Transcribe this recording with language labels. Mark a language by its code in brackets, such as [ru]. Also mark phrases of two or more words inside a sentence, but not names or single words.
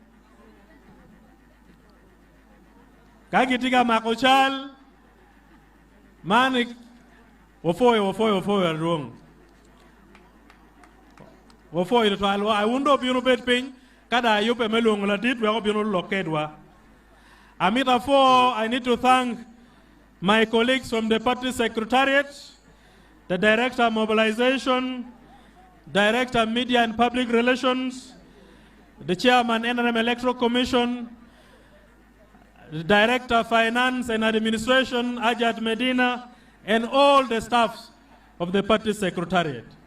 [ach] kagi tiga mako chal manik wafoyo duong wafoyo twal I wundo bino bet piny kada yupe melong la dit we ko bino lokedwa [en] I need to thank my colleagues from the party secretariat, the Director of Mobilization, Director Media and Public Relations, the Chairman NRM Electoral Commission, the Director of Finance and Administration, Ajat Medina, and all the staffs of the party secretariat.